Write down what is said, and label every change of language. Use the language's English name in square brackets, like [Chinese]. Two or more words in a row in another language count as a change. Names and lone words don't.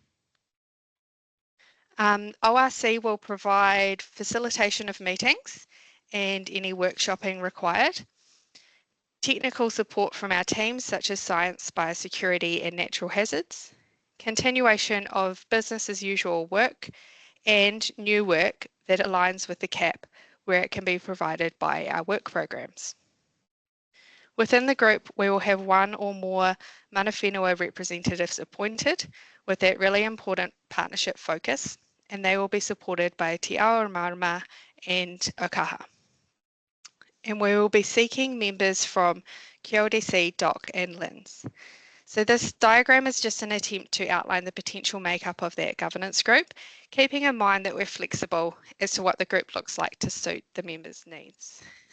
[English] ORC will provide facilitation of meetings and any workshopping required, technical support from our teams such as science, biosecurity and natural hazards, continuation of business as usual work and new work that aligns with the CAP where it can be provided by our work programs. Within the group, we will have one or more [Māori] mana whenua [English] representatives appointed with that really important partnership focus, and they will be supported by Te Ao Marama and Okaha. And we will be seeking members from QLDC, DOC and LINS. So this diagram is just an attempt to outline the potential makeup of that governance group, keeping in mind that we're flexible as to what the group looks like to suit the members' needs.